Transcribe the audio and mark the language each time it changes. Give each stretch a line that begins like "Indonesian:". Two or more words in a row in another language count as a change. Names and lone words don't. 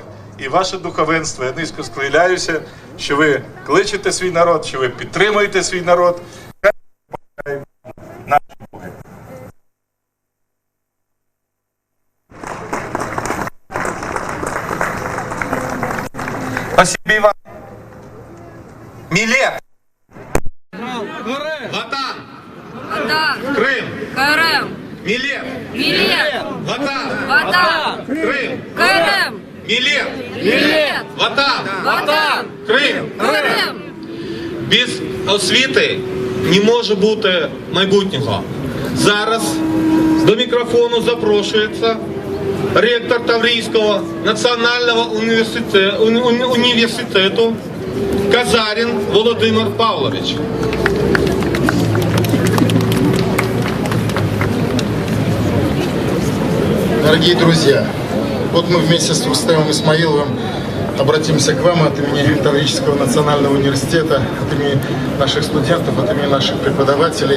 Ukrainian: І ваше духовенство, я низько схиляюся, що ви кличете свій народ, що ви підтримуєте свій народ. Хай допомагає наші Боги.
Russian: Спасибо вам.
Crimean Tatar: Милет. Ватан. Крым. Милет. Ватан. Крым. Милет. Ватан. Крим.
Ukrainian: Без освіти не може бути майбутнього. Зараз до мікрофону запрошується ректор Таврійського національного університету Казарин Володимир Павлович.
Russian: Дорогие друзья, вот мы вместе с Рустемом Исмаиловым обратимся к вам от имени Таврического национального университета, от имени наших студентов, от имени наших преподавателей.